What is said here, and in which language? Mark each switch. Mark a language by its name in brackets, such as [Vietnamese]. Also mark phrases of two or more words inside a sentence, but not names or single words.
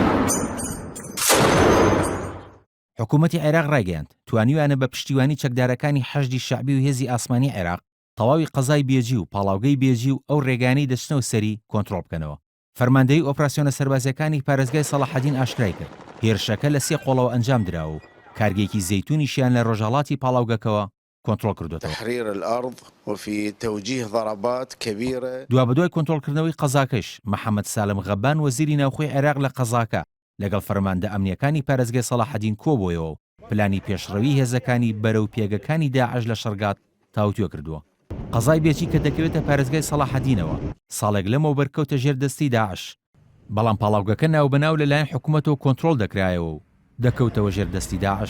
[Central Kurdish] حکوومەتی عێراق ڕاگەیاند توانیویانە بە پشتیوانی چەکدارەکانی حەشدی شەعبی و هێزی ئاسمانی عێراق تەواوی قەزای بێجی و پاڵاوگەی بێجی و ئەو ڕێگانەی دەچنەوە سەری کۆنتڕۆڵ بکەنەوە. فەرماندەی ئۆپراسیۆنە سەربازیەکانی پارێزگای سەلاحەدین ئاشکرای کرد هێرشەکە لە 3 قۆڵەوە ئەنجام درراوە و کارگێکی زەیتونیشیان لە ڕۆژهەڵاتی پاڵاوگەکەوە کۆنتڕۆڵ کردوێتەوە. [Arabic] تحرير الأرض وفي توجيه ضربات كبيرة. [Central Kurdish] دوابەدوای کۆنتڕۆڵکردنەوەی قەزاکەش محەممەد سالم غەبان وەزیری ناوخۆی عێراق لە قەزاکە لەگەڵ فەرماندە ئەمنیەکانی پارێزگای سەلاحەدین کۆبوویەوە و پلانی پێشڕەوی هێزەکانی بەرەو پێگەکانی داعش لە شەرگات تاوتوێ کردووە. قەزای بێجی کە دەکەوێتە پارێزگای سەلاحەدینەوە ساڵێک لەمەوە بەرکەوتە ژێر دەستی داعش، بەڵام پاڵاوگەکە ناوبەناو لەلایەن حکوومەتەوە کۆنتڕۆڵ دەکرایەوە و دەکەوتەوە ژێر دەستی داعش.